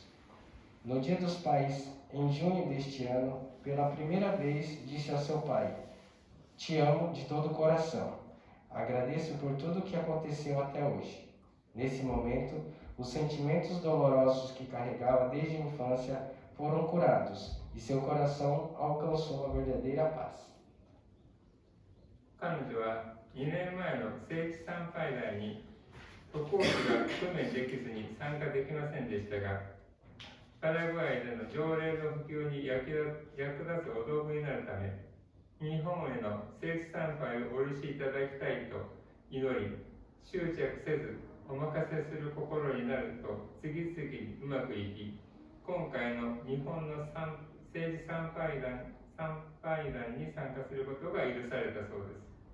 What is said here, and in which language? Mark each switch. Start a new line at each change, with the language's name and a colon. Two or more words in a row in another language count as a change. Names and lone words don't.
Portuguese: No Dia dos Pais, em junho deste ano, pela primeira vez disse ao seu pai: "Te amo de todo o coração. Agradeço por tudo o que aconteceu até hoje." Nesse momento, os sentimentos dolorosos que carregava desde a infância foram curados e seu coração alcançou a verdadeira paz.
Japanese: 彼女は2年前の聖地参拝台に渡航費が工面できずに参加できませんでしたが、パラグアイでの条例の普及に役立つお道具になるため、日本への聖地参拝をお許しいただきたいと祈り、執着せずお任せする心になると次々にうまくいき、今回の日本の聖地参拝団に参加することが許されたそうです。